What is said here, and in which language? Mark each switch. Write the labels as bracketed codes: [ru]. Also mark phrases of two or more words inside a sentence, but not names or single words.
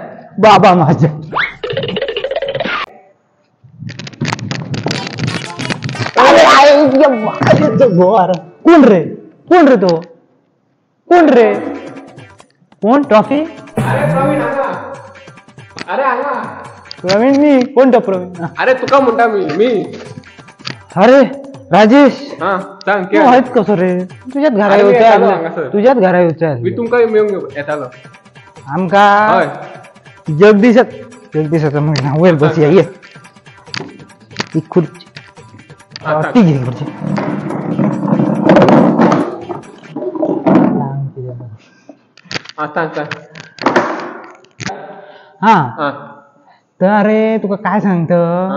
[kok] बाबा माझ्या कोण रे कोण रे तो कोण रे कोण ट्रॉफी अरे आला प्रवीण मी कोणता प्रवीण अरे तुका म्हणता मी अरे राजेश हा सांग तू आहेस कसं रे तुझ्यात घरा अरे मी येतालो येऊच्या हांगासर. तुझ्यात घरा येऊच्या मी तुमका मेळून येतालो आमका हय जगदीशाचा महिना वेळ बस ये ही खुर्ची आता ती घे खुर्ची हा सांग सांग हा हा तर अरे तुका काय सांगत हा